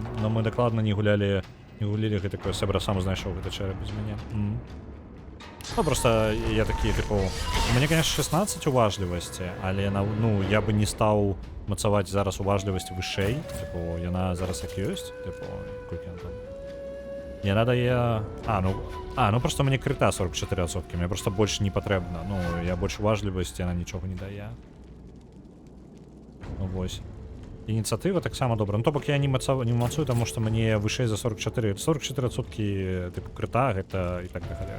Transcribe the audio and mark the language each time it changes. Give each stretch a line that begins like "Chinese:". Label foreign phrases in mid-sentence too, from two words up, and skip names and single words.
Ukrainian: Но ми докладно не гуляли, я такой, Себра сам знайшов это череп без мене. Ну, просто я такий, типу, у мене, конечно, 16 уважливості, але, ну, я би не став мацавати зараз уважливість вищей, типу, вона зараз як є, типу, скільки вона там,
Belarusian: Яна дае... ну просто мне крыта 44%. Мне просто больш не патрэбна. Ну, я больш уважлівасці, яна нічога не дае. Ну, вось. Ініцыятыва таксама добра. Ну, то бок я не мацую, таму што мне вышэй за 44. 44% тыпу крыта, гэта і так да халеры.